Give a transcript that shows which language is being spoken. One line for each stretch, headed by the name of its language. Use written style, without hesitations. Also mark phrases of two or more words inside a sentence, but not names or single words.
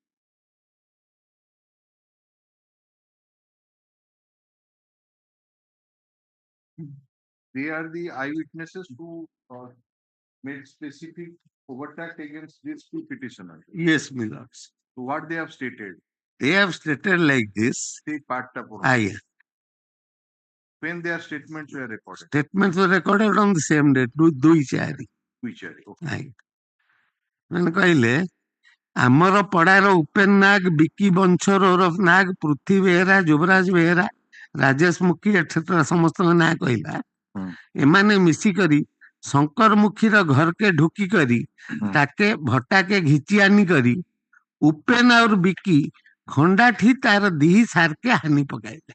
English: they are the eyewitnesses who made specific overtake against these two petitioners. yes, my lords. So what they have stated? They have stated like this. When their statements were recorded? Statements were recorded on the same date, 2/4.
Odia: ମାନେ କହିଲେ ଆମର ପଡାର ଉପେନ ନାଗ, ବିକି ବଂଶର ଓରଫ ନାଗ, ପୃଥ୍ୱୀ ବେହେରା, ଯୁବରାଜ ବେହେରା, ରାଜେଶ ମୁଖୀ ଏଟସେଟ୍ରା ସମସ୍ତଙ୍କ ନାଁ କହିଲା। ଏମାନେ ମିଶିକରି ଶଙ୍କର ମୁଖୀର ଘରକେ ଢୁକି କରି ତାକେ ଭଟାକେ ଘିଚି ଆନି କରି ଉପେନ ଆଉ ବିକି ଖଣ୍ଡାଠି ତାର ଦିହି ସାରକେ ହାନି ପକାଇଲେ।